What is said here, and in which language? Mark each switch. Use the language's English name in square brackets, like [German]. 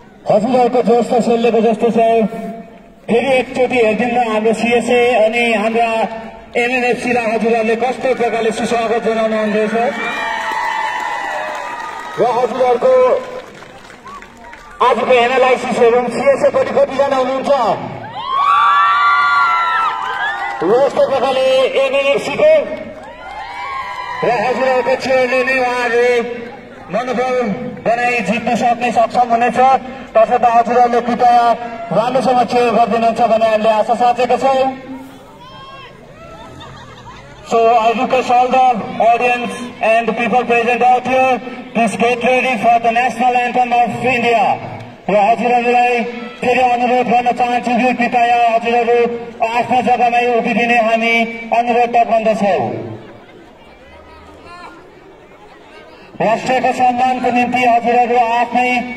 [Nepali] हजुरहरूको जोस त सेलेको जस्तो छ। फेरि एकचोटि हेरिदिनु हाम्रो सीएसए अनि हाम्रा एमएनएफसीलाई हजुरहरूले कस्तो प्रकारले सुस्वागत जनाउनु हुँदैछ र हजुरहरूको आजको एनालाइसिसहरू सीएसए पट्टि कतिजना हुनुहुन्छ यस्तो प्रकारले एमएनएफसीको र हजुरहरूको चेयरले नै उहाँहरूले मनोबल बनाई जित्न सक्ने सक्षम हुनेछ। तसर्थ हजुरहरूले कृपया राम्रोसँग चेयर गरिदिनुहुन्छ भन्ने हामीले आशा साँचेका छौँ। [English] So I request all the audience and the people present out here, please get ready for the national anthem of India. [Nepali] र हजुरहरूलाई फेरि अनुरोध गर्न चाहन्छु कि कृपया हजुरहरू आफ्नो जग्गामै उभिदिने हामी अनुरोध गर्दछौँ। राष्ट्रको सम्मानको निम्ति हजुरहरू आफ्नै